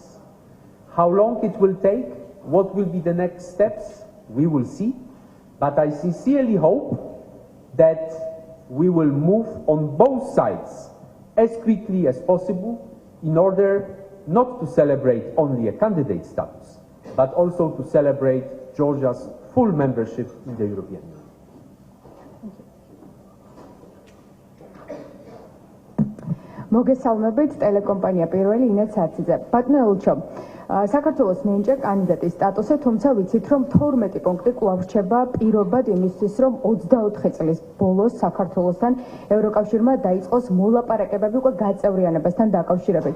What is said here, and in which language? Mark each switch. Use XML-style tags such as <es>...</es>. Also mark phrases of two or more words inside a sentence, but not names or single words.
<en>How long it will take, what will be the next steps, we will see, but I sincerely hope that we will move on both sides as quickly as possible in order not to celebrate only a candidate status, but also to celebrate Georgia's full membership in the European Union.</en> <ka>მოგესალმებით, ტელეკომპანია პირველი ინეთ საათზე. ბატონო ელჩო, საქართველოს მინიჭა კანდიდატის სტატუსი, თუმცა ვიცით, რომ 12 პუნქტი კვლავ რჩება პირობად იმისთვის, რომ 24 წლის ბოლოს საქართველოსთან ევროკავშირმა დაიწყოს მოლაპარაკებები უკვე გაწევრიანებასთან დაკავშირებით.</ka>